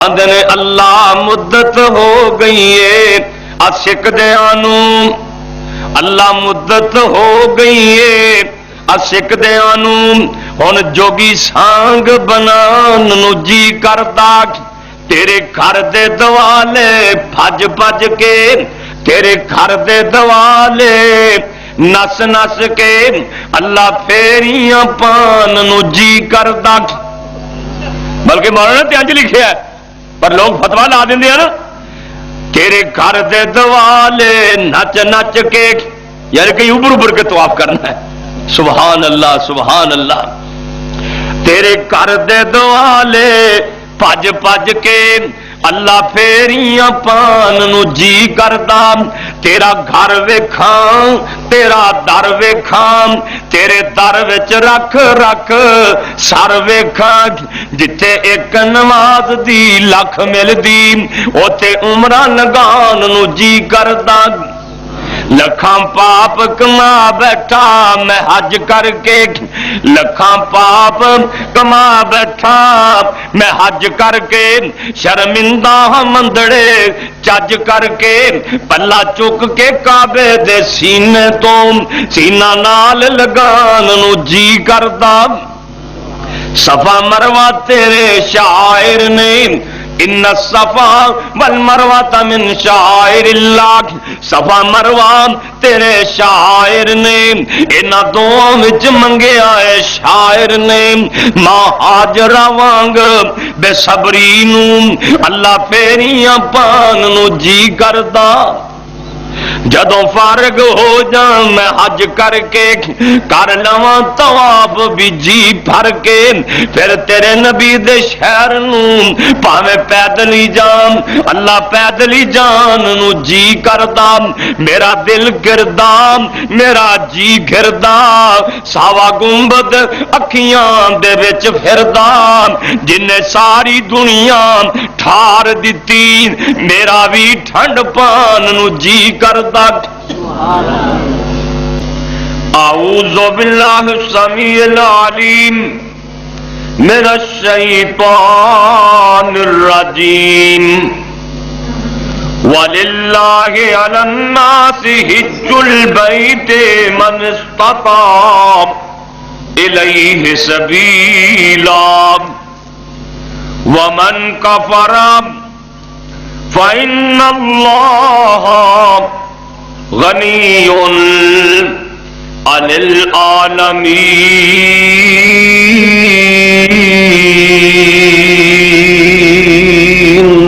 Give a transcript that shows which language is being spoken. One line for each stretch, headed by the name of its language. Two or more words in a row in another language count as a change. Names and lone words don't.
Punjabi: آندے اللہ مدت ہو گئی ہے عاشق دیاں نوں، اللہ مدت ہو گئی ہے عاشق دیاں نوں، ہن جوگی سانگ بنان نوں جی کردا، تیرے گھر دے دوالے بھج بھج کے، تیرے گھر دے دوالے نس نس کے اللہ پھیریاں پان نوں جی کردا۔ بلکہ مولانا تے انج لکھیا ہے پر لوگ فتوا لا دیں نا، تیرے گھر دے دوالے نچ نچ کے، یعنی کہ اوپر اوپر کے طواف کرنا ہے۔
Arabic: سبحان اللہ سبحان اللہ۔
Punjabi: تیرے گھر دے دوالے پج پج کے اللہ پھیریاں پان نو جی کردا، تیرا گھر ویکھاں تیرا در ویکھاں، تیرے در وچ رکھ رکھ سر ویکھاں، جتھے ایک نماز دی لکھ ملدی اوتھے عمرہ لگان نو جی کردا۔ لکھاں پاپ کما بیٹھا میں حج کر کے، لکھاں پاپ کما بیٹھا میں حج کر کے، شرمندہ مندڑے چج کر کے، پلا چک کے کعبے دے سینے تو سینہ نال لگان نو جی کردا۔ صفا مروہ تیرے شاعر نے،
Arabic: ان الصفا والمروہ من شعائر اللہ،
Punjabi: صفا مروہ تیرے شاعر نے، انہاں دوواں وچ منگیا ہے شاعر نے، ماں ہاجرہ وانگ بے صبری نوں اللہ پھیریاں پان نو جی کردا۔ جدوں فارغ ہو جاں میں حج کر کے، کر لواں طواف بھی جی بھر کے، پھر تیرے نبی دے شہر نوں پاویں پیدل ہی جان اللہ پیدل ہی جان نو جی کردا۔ میرا دل گردا میرا جی گردا، ساوا گنبد اکھیاں دے وچ پھردا، جن نے ساری دنیا ٹھار دتی، میرا بھی ٹھنڈ پان نو جی کردا۔
Arabic: اعوذ باللہ السمیع العلیم من الشیطان الرجیم، وَلِلَّهِ عَلَى النَّاسِ حِجُّ الْبَيْتِ مَنِ اسْتَطَاعَ إِلَيْهِ سَبِيلًا وَمَنْ كَفَرَ فَإِنَّ اللَّهَ غَنِيٌّ عَنِ الْعَالَمِينَ۔